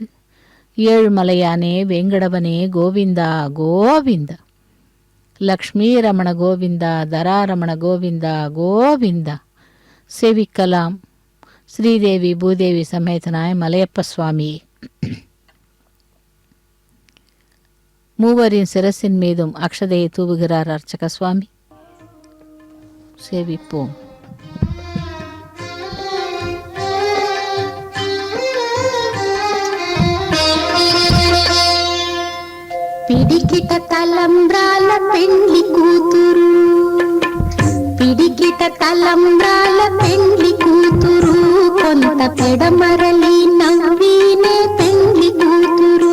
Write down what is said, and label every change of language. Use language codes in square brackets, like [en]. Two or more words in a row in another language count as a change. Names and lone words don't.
[ta] ஏழுமலையானே வெங்கடவனே கோவிந்தா கோவிந்தா, லக்ஷ்மி ரமண கோவிந்தா, தராரமண கோவிந்தா கோவிந்தா. சேவிக்கலாம் ஸ்ரீதேவி பூதேவி சமேதனாய மலையப்ப சுவாமியே. மூவரின் சிரசின் மீதும் அக்ஷதையை தூவுகிறார் அர்ச்சக சுவாமி. சேவிப்போம். [te] పిడికిట తలంబ్రాల పెండ్లి కూతురు, పిడికిట తలంబ్రాల పెండ్లి కూతురు, కొంత పెడమరలి నవ్వినే పెండ్లి కూతురు.